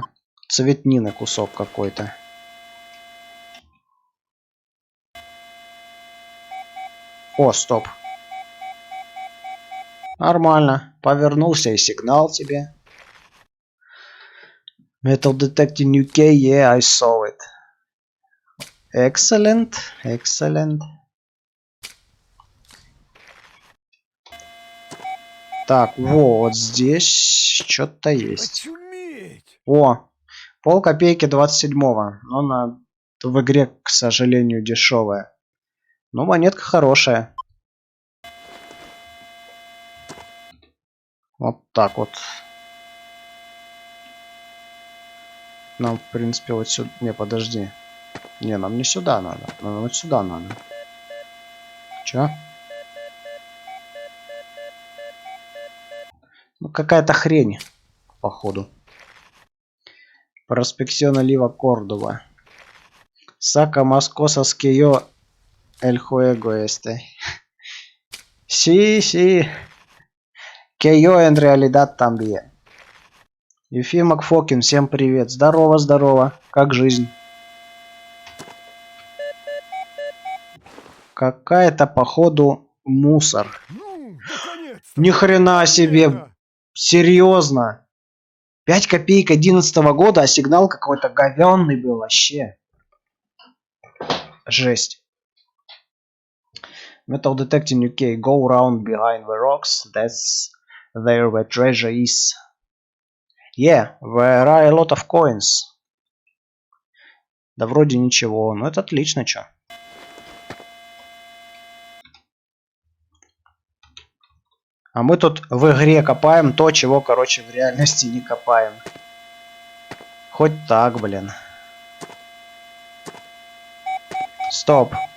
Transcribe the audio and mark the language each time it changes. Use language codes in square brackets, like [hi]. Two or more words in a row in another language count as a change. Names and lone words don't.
[ru] Цветнины кусок какой-то. О, стоп. Нормально. Повернулся и сигнал тебе. [en] Metal Detecting UK, yeah, I saw it. Excellent, excellent. [ru] Так, вот здесь что-то есть. Очуметь! О, полкопейки 27-го. Но в игре, к сожалению, дешевая. Ну, монетка хорошая. Вот так вот. Нам, в принципе, вот сюда... Не, подожди. Не, нам не сюда надо. Нам вот сюда надо. Чё? Ну, какая-то хрень, походу. [es] Prospección Oliva Córdoba. Saca más cosas que yo el juego este. Sí, sí. Que yo en realidad también. [ru] Ефим Макфокин, всем привет. Здорово, здорово. Как жизнь? Какая-то, походу, мусор. Ну, наконец-то! Ни хрена себе. Это! Серьезно. 5 копеек 11-го года, а сигнал какой-то говёный был вообще. Жесть. Metal Detecting UK. [en] Go round behind the rocks. That's there where treasure is. Yeah, there are a lot of coins. [ru] Да вроде ничего. Ну это отлично, чё. А мы тут в игре копаем то, чего, короче, в реальности не копаем. Хоть так, блин. Стоп.